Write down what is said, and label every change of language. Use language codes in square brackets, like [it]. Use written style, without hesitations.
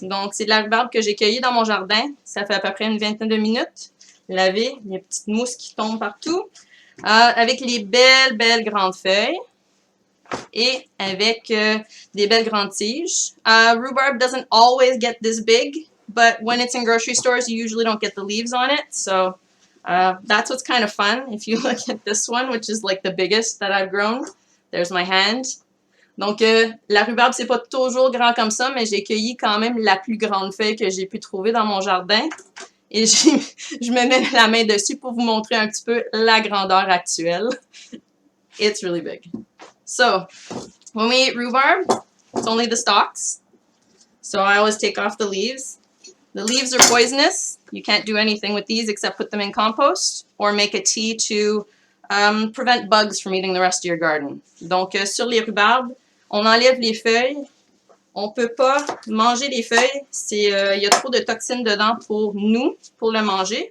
[fr] Donc, c'est de la rhubarbe que j'ai cueillie dans mon jardin. Ça fait à peu près une vingtaine de minutes. Laver, les petites mousses qui tombent partout. Avec les belles grandes feuilles. Et avec des belles grandes tiges. [en] Rhubarb doesn't always get this big, but when it's in grocery stores, you usually don't get the leaves on it. So that's what's kind of fun. If you look at this one, which is like the biggest that I've grown, there's my hand. [fr] Donc, la rhubarbe, c'est pas toujours grand comme ça, mais j'ai cueilli quand même la plus grande feuille que j'ai pu trouver dans mon jardin. Et je me mets la main dessus pour vous montrer un petit peu la grandeur actuelle. [en] It's really big. So, when we eat rhubarb, it's only the stalks. So I always take off the leaves. The leaves are poisonous. You can't do anything with these except put them in compost or make a tea to prevent bugs from eating the rest of your garden. [fr] Donc, sur les rhubarbes, on enlève les feuilles. On peut pas manger les feuilles. Il y a trop de toxines dedans pour nous, pour le manger.